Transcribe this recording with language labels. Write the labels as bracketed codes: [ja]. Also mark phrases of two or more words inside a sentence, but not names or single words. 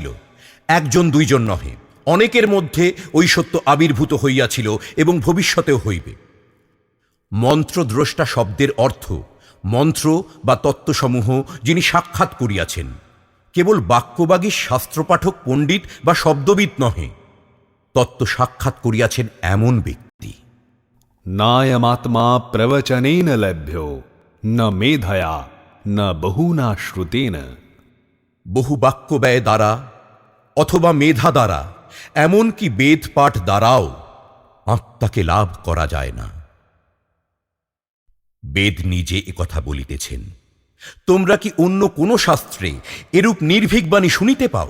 [bn] 1, 2 নহে, অনেকের মধ্যে ওই সত্য আবির্ভূত হইয়াছিল এবং ভবিষ্যতেও হইবে। মন্ত্রদ্রষ্টা শব্দের অর্থ মন্ত্র বা তত্ত্বসমূহ যিনি সাক্ষাৎ করিয়াছেন। কেবল বাক্যবাগী শাস্ত্রপাঠক পণ্ডিত বা শব্দবিদ নহে, তত্ত্ব সাক্ষাৎ করিয়াছেন এমন ব্যক্তি। [sa] नायमात्मा प्रवचनेन लभ्यो न मेधया न बहुना श्रुतेन। [bn] বহু বাক্য ব্যয় দ্বারা অথবা মেধা দ্বারা, এমনকি বেদ পাঠ দ্বারাও আত্মাকে লাভ করা যায় না। বেদ নিজে একথা বলিতেছেন। তোমরা কি অন্য কোন শাস্ত্রে এরূপ নির্ভীক বাণী শুনিতে পাও?